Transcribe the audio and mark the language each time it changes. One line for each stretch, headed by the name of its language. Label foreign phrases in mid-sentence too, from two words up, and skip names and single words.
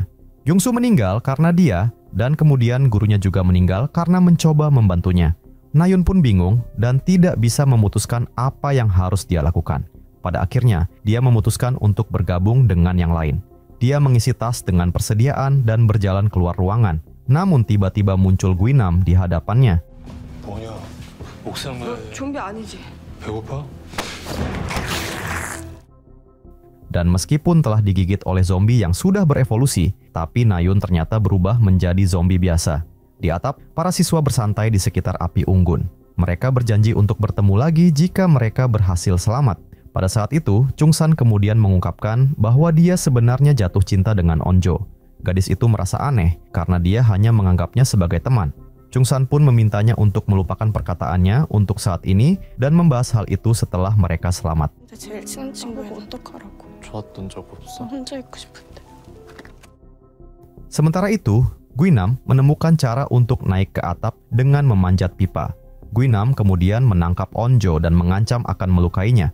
Indonesian: Yungsu meninggal karena dia, dan kemudian gurunya juga meninggal karena mencoba membantunya. Nayun pun bingung dan tidak bisa memutuskan apa yang harus dia lakukan. Pada akhirnya, dia memutuskan untuk bergabung dengan yang lain. Dia mengisi tas dengan persediaan dan berjalan keluar ruangan. Namun tiba-tiba muncul Guinam di hadapannya.
Korean: 뭐냐? 옥상을 좀비 아니지? 배고파?
Indonesian: Dan meskipun telah digigit oleh zombie yang sudah berevolusi, tapi Nayun ternyata berubah menjadi zombie biasa. Di atap, para siswa bersantai di sekitar api unggun. Mereka berjanji untuk bertemu lagi jika mereka berhasil selamat. Pada saat itu, Chungsan kemudian mengungkapkan bahwa dia sebenarnya jatuh cinta dengan Onjo. Gadis itu merasa aneh karena dia hanya menganggapnya sebagai teman. Chungsan pun memintanya untuk melupakan perkataannya untuk saat ini dan membahas hal itu setelah mereka selamat.
Korean: 근데 제일 친한 친구야. 어떡하라고? 좋았던 적 없어? 혼자 있고 싶은데.
Indonesian: Sementara itu, Guinam menemukan cara untuk naik ke atap dengan memanjat pipa. Guinam kemudian menangkap Onjo dan mengancam akan melukainya.